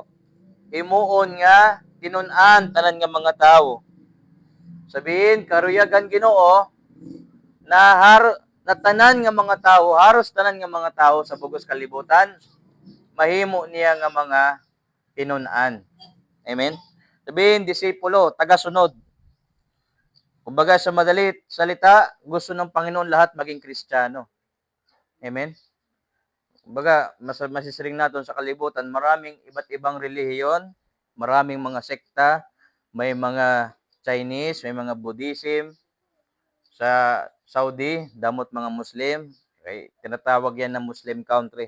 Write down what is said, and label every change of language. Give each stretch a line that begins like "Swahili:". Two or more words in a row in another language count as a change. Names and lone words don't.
Waray: Imuon nga tinun-an tanan nga mga tawo. Sabihin karuyagan Ginoo na na tanan nga mga tawo, haros tanan nga mga tawo sa bugos kalibutan, mahimo niya nga mga tinun-an. Amen.
Filipino: Sabihin disipulo, taga-sunod. Kumbaga sa madalit salita, gusto ng Panginoon lahat maging Kristiyano. Amen. Kumbaga, masisiring natin sa kalibutan, maraming iba't ibang relihiyon, maraming mga sekta, may mga Chinese, may mga Buddhism, sa Saudi,
Waray: damot mga
Filipino: Muslim, okay, tinatawag yan na Muslim country.